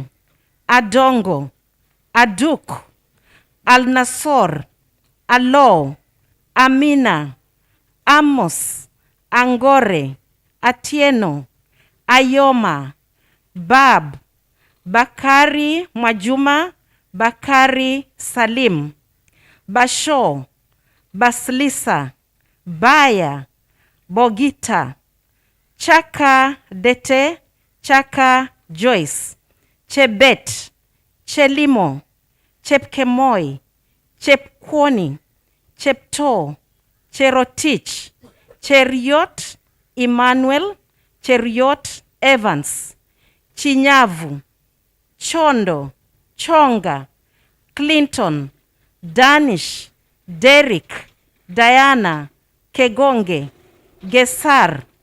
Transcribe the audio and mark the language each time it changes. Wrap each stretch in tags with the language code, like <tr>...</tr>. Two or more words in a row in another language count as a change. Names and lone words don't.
<en>Adongo, Aduk, Al-Nasor, Alo, Amina, Amos, Angore, Atieno, Ayoma, Bab, Bakari Mwajuma, Bakari Salim, Basho, Baslisa, Baya, Bogita, Chaka Dete, Chaka Joyce, Chebet, Chelimo, Chepkemoi, Chepkwani, Chepto, Cherotich, Cheriot, Emmanuel, Cheriot Evans, Chinyavu, Chondo, Chonga, Clinton, Danish, Derek, Diana, Kegonge, Gesar,</en>